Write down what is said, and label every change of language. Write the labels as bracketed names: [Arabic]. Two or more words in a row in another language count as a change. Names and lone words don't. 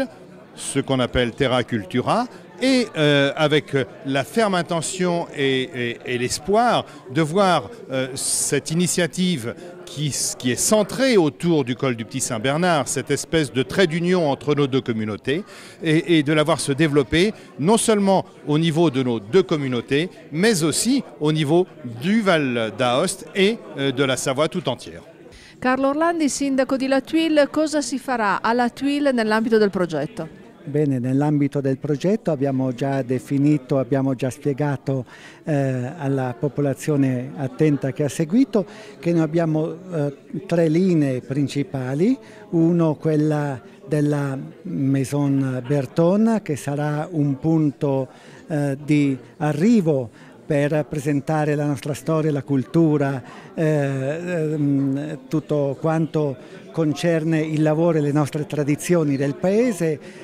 [French] ce qu'on appelle Terra Cultura, et avec la ferme intention et l'espoir de voir cette initiative qui est centrée autour du col du Petit Saint-Bernard, cette espèce de trait d'union entre nos deux communautés, et de la voir se développer non seulement au niveau de nos deux communautés, mais aussi au niveau du Val d'Aoste et de la Savoie tout entière. [Italian] Carlo Orlandi, sindaco di La Tuile, cosa si farà alla Tuile nell'ambito del progetto? Bene, nell'ambito del progetto abbiamo già definito, abbiamo già spiegato alla popolazione attenta che ha seguito che noi abbiamo tre linee principali, uno quella della Maison Berton che sarà un punto di arrivo per presentare la nostra storia, la cultura, tutto quanto concerne il lavoro e le nostre tradizioni del paese.